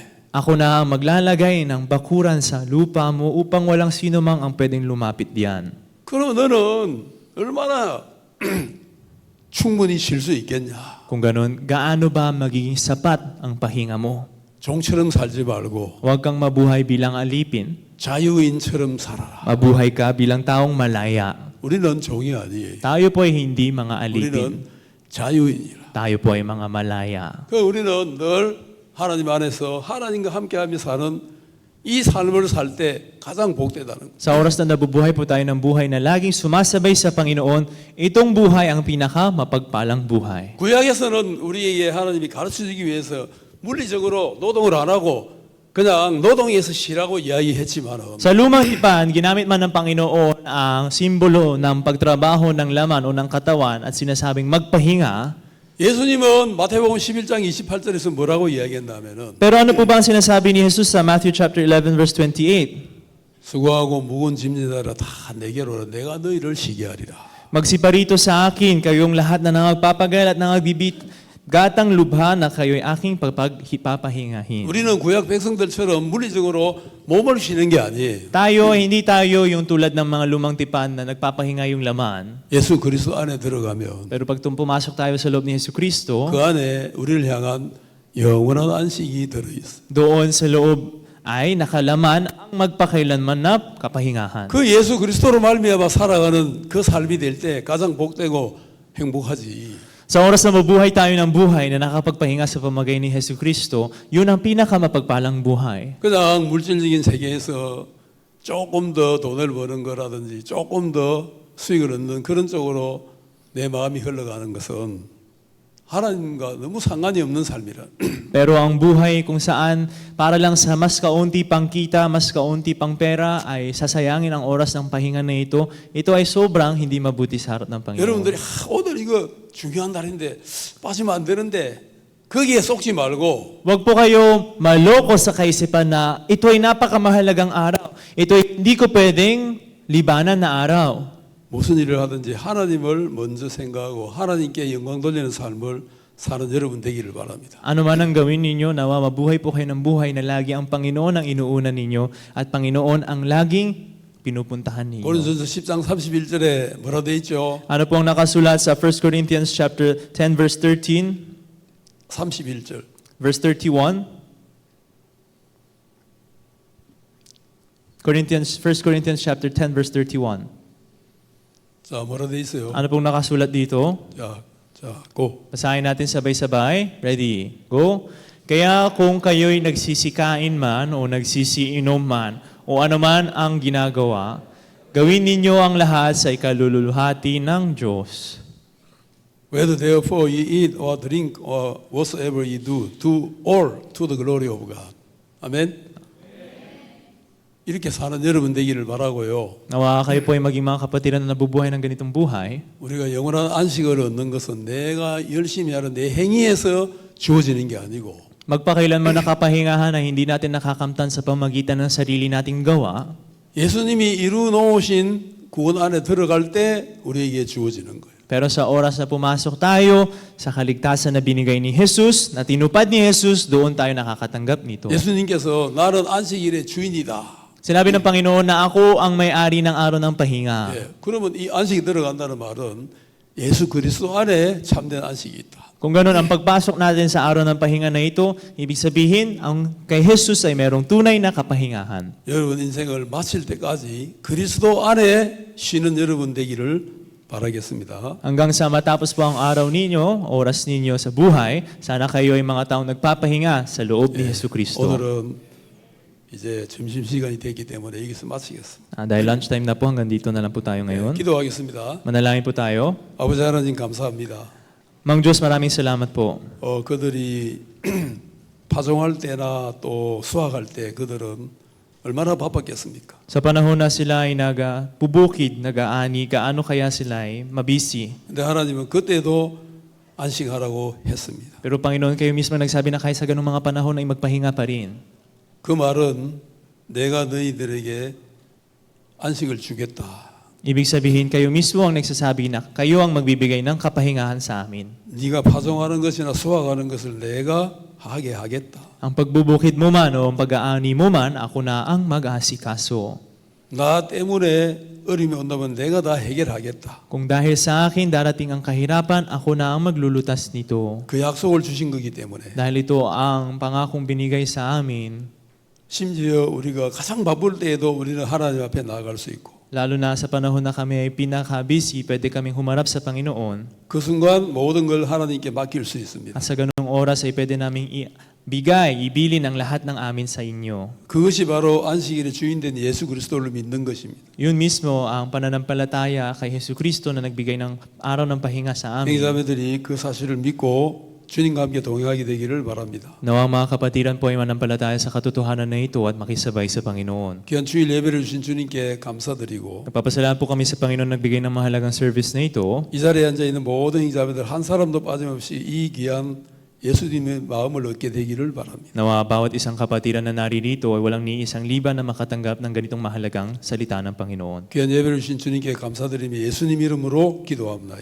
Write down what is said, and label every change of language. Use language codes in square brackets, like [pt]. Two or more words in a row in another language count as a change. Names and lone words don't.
[tl] ako na ang maglalagay ng bakuran sa lupa mo upang walang sino mang ang pwedeng lumapit diyan. [ko] 그럼 너는 얼마나 충분히 쉴 수 있겠냐? [tl] Kung ganun, gaano ba magiging sapat ang pahinga mo? [ko] 종처럼 살지 말고 [tl] Huwag kang mabuhay bilang alipin. [ko] 자유인처럼 살아라. [tl] Mabuhay ka bilang taong malaya. [ko] 우리는 종이 아니에요. [tl] Tayo po ay hindi mga alipin. [ko] 우리는 자유인이라. [tl] Tayo po ay mga malaya. [ko] 그 우리는 늘 하나님 안에서 하나님과 함께하며 사는 이 삶을 살 때 가장 복되다는 거. [tl] Sa oras na nabubuhay po tayo ng buhay na laging sumasabay sa Panginoon, itong buhay ang pinaka mapagpalang buhay. [ko] 구약에서는 우리에게 하나님이 가르쳐주기 위해서 물리적으로 노동을 안 하고 그냥 노동에서 쉬라고 이야기했지만은 [tl] Sa lumang tipan, ginamit man ng Panginoon ang simbolo ng pagtrabaho ng laman o ng katawan at sinasabing magpahinga. [ko] 예수님은 마태복음 11장 28절에서 뭐라고 이야기했냐면은 [tl] Pero ano po ba ang sinasabi ni Jesus sa [en] Matthew chapter 11 verse 28? [ko] 수고하고 무거운 짐진다라 다 내게로 오라 내가 너희를 쉬게 하리라. [tl] Magsiparito sa akin kayong lahat na nangagpapagal at nangagbibigatang lubha na kayo'y aking pagpapahingahin. [ko] 우리는 구약 백성들처럼 물리적으로 몸을 쉬는 게 아니에요. [tl] Hindi tayo yung tulad ng mga lumang tipan na nagpapahinga yung laman. [ko] 예수 그리스도 안에 들어가면 [tl] Pero pag pumasok tayo sa loob ni Yesu Kristo, [ko] 그 안에 우리를 향한 영원한 안식이 들어있어. [tl] doon sa loob ay nakalaman ang magpakailanman na kapahingahan. [ko] 그 예수 그리스도로 말미암아 살아가는 그 삶이 될 때 가장 복되고 행복하지. [tl] Sa oras na mabuhay tayo ng buhay na nakapagpahinga sa pamagay ni Yesu Kristo, yun ang pinakamapagpalang buhay. [ko] 그냥 물질적인 세계에서 조금 더 돈을 버는 거라든지 조금 더 수익을 얻는 그런 쪽으로 내 마음이 흘러가는 것은 하나님과 너무 상관이 없는 삶이라. [tl] Pero ang buhay kung saan para lang sa mas kaunti pang kita, mas kaunti pang pera ay sasayangin ang oras ng pahinga na ito ay sobrang hindi mabuti sa harap ng Panginoon. [ko] 여러분들이 오늘 이거 중요한 날인데 빠지면 안 되는데 거기에 속지 말고 [tl] Huwag po kayo maloko sa kaisipan na ito ay napakamahalagang araw. Ito ay hindi ko pwedeng libanan na araw. [ko] 무슨 일을 하든지 하나님을 먼저 생각하고 하나님께 영광 돌리는 삶을 사는 여러분 되기를 바랍니다. [tl] Ano man ang gawin ninyo, nawa mabuhay po kayo ng buhay na lagi ang Panginoon ang inuuna ninyo at Panginoon ang laging pinupuntahan ninyo. [ko] 고린도전서 10장 31절에 뭐라 돼 있죠? [tl] Ano po ang nakasulat sa [en] 1 Corinthians chapter 10 verse 13, [ko] 31절. [en] verse 31? 1 Corinthians chapter 10 verse 31. [ko] 자, 뭐라 돼 있어요? [tl] Ano pong nakasulat dito? [ko] 자, 고. [tl] Basahin natin sabay-sabay. [en] Ready? Go. [tl] Kaya kung kayo'y nagsisikain man o nagsisiinom man o anuman ang ginagawa, gawin ninyo ang lahat sa ikalululuhati ng Diyos. [en] Whether therefore ye eat or drink or whatsoever ye do, do all to the glory of God. [ko] 아멘. 이렇게 사는 여러분 되기를 바라고요. [tl] Nawa kayo po ay maging mga kapatiran na nabubuhay ng ganitong buhay. [ko] 우리가 영원한 안식을 얻는 것은 내가 열심히 하는 내 행위에서 주어지는 게 아니고 [tl] Magpakailanman nakapahingahan na hindi natin nakakamtan sa pamagitan ng sarili nating gawa. [ko] 예수님이 이루 놓으신 구원 안에 들어갈 때 우리에게 주어지는 거예요. [tl] Pero sa oras na pumasok tayo sa kaligtasan na binigay ni Jesus, na tinupad ni Jesus, doon tayo nakakatanggap nito. [ko] 예수님께서 나는 안식일의 주인이다. [tl] Sinabi ng Panginoon na ako ang may-ari ng araw ng pahinga. [ko] 예, 그러면 이 안식이 들어간다는 말은 예수 그리스도 안에 참된 안식이 있다. [tl] Kung ganun ang pagpasok natin sa araw ng pahinga na ito, ibig sabihin, ang kay Jesus ay merong tunay na kapahingahan. [ko] 여러분 인생을 마칠 때까지 그리스도 안에 쉬는 여러분 되기를 바라겠습니다. [tl] Hanggang sa matapos po ang araw ninyo, oras ninyo sa buhay, sana kayo ay mga taong nagpapahinga sa loob ni Jesu Kristo. [ko] 오늘은 이제 점심 시간이 됐기 때문에 여기서 마치겠습니다. [tl] Dahil lunchtime na po, hanggang dito na lang po tayo ngayon. [ko] 기도하겠습니다. [tl] Manalangin po tayo. [ko] 아버지 하나님 감사합니다. [tl] Mang Diyos, maraming salamat po. [ko] 그들이 파종할 때나 또 수확할 때 그들은 얼마나 바빴겠습니까? [tl] Sa panahon na sila ay nagpubukid, nag-aani, gaano kaya sila ay mabisi. [ko] 근데 하나님은 그때도 안식하라고 했습니다. [tl] Pero Panginoon, kayo mismo nagsabi na kahit sa ganung mga panahon ay magpahinga pa rin. [ko] 그 말은 내가 너희들에게 안식을 주겠다. [tl] Ibig sabihin, kayo mismo ang nagsasabi na kayo ang magbibigay ng kapahingahan sa amin. [ko] 네가 파종하는 것이나 수확하는 것을 내가 하게 하겠다. [tl] Ang pagbubukid mo man o ang pag-aani mo man, ako na ang mag-aasikaso. [ko] 나 때문에 어려움이 온다면 내가 다 해결하겠다. [tl] Kung dahil sa akin darating ang kahirapan, ako na ang maglulutas nito. [ko] 그 약속을 주신 거기 때문에 [tl] Dahil ito ang pangakong binigay sa amin, [ko] 심지어 우리가 가장 바쁠 때에도 우리는 하나님 앞에 나아갈 수 있고 [tl] lalo na sa panahon na kami ay pinaka-busy, pwede kaming humarap sa Panginoon. [ko] 그 순간 모든 걸 하나님께 맡길 수 있습니다. [tl] At sa ganung oras ay pwede naming ibilin ang lahat ng amin sa inyo. [ko] 그것이 바로 안식일의 주인된 예수 그리스도를 믿는 것입니다. [tl] Yun mismo ang pananampalataya kay Jesu Kristo na nagbigay ng araw ng pahinga sa amin. [ko] 형제자매들이 그 사실을 믿고 주님과 함께 동행하게 되기를 바랍니다. [tl] Nawa ang mga kapatiran po ay manampalataya sa katotohanan na ito at makisabay sa Panginoon. [ko] 귀한 주일 예배를 주신 주님께 감사드리고 [tl] Nagpapasalamat po kami sa Panginoon nagbigay ng mahalagang service na ito. [ko] 이 자리에 앉아 있는 모든 형제자매들 한 사람도 빠짐없이 이 귀한 예수님의 마음을 얻게 되기를 바랍니다. [tl] Nawa bawat isang kapatiran na naririto ay walang ni isang liban na makatanggap ng ganitong mahalagang salita ng Panginoon. [ko] 귀한 예배를 주신 주님께 감사드리며 예수님 이름으로 기도합니다.